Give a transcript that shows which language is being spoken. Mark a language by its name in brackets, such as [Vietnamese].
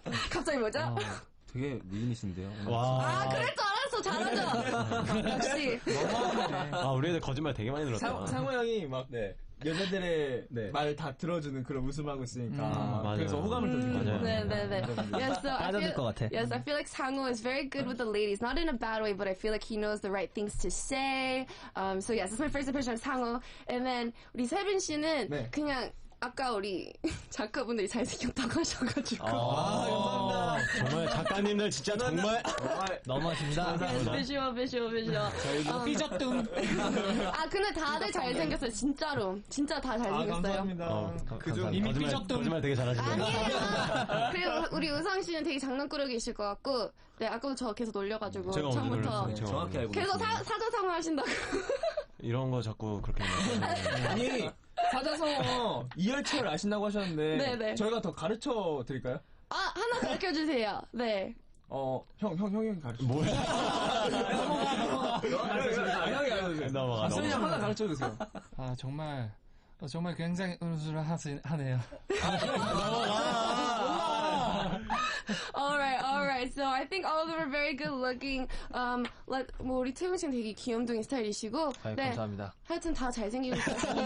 [Korean] 갑자기 뭐죠? 되게 미인이신데요. 와. 그럴 줄 알았어. 잘하죠. 역시. 우리 애들 거짓말 되게 많이 들었다. 상호 형이 막 여자들의 말 다 들어주는 그런 웃음하고 있으니까 그래서 호감을 더 주는 거예요. 네. [English] Yes, so I feel like Sangho is very good with the ladies, not in a bad way, but I feel like he knows the right things to say. So yes, that's my first impression of Sangho. And then [Korean] 우리 세빈 씨는 그냥 아까 우리 작가분들이 잘생겼다고 하셔가지고. 감사합니다. 정말 작가님들 진짜 정말 너무하십니다. 비주얼. 저희도 삐졌둥. 근데 다들 잘생겼어요. 진짜로. 진짜 다 잘생겼어요. 그중 이미 삐졌둥. 거짓말 되게 잘하시네요. 아니에요. 그리고 우리 우상 씨는 되게 장난꾸러기이실 것 같고, 네, 아까도 저 계속 놀려가지고. 제가 언제 처음부터. 놀렸어요? 정확히 알고 계속 있습니다. 사자성어 하신다고. 이런 거 자꾸 그렇게 아니 사자성어 이열치열 아신다고 하셨는데 네네. 저희가 더 가르쳐 드릴까요? 하나 가르쳐주세요. 네. 형이 가르쳐. 뭐야? 형이 가르쳐. 넘어가. 선생님 하나 가르쳐 주세요. 정말 굉장히 하네요. [English] Alright. So I think all of them are very good looking. [Korean] 우리 태용 씨는 되게 귀염둥이 스타일이시고. 네. 감사합니다. 하여튼 다 잘생기고 있어요.